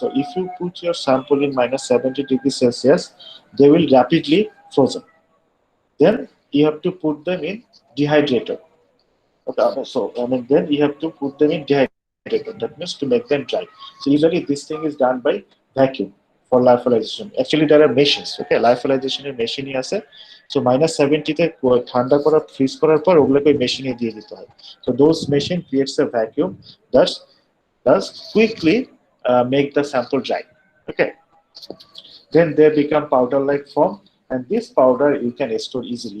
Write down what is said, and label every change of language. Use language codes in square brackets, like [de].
[en] So if you put your sample in minus 70 degrees Celsius, they will rapidly frozen. Then you have to put them in dehydrator. Okay, so I mean, then you have to put them in dehydrator. That means to make them dry. So usually this thing is done by vacuum for lyophilization. Actually, there are machines. [bn] Okay, lyophilization এর মেশিনই আছে। So minus 70 তে ঠান্ডা করা fridge করার পর ওগুলোকে মেশিনে দিয়ে দিতে হয়। [en] So those machine creates a vacuum that quickly make the sample dry. Okay, then they become powder-like form, and this powder you can store easily.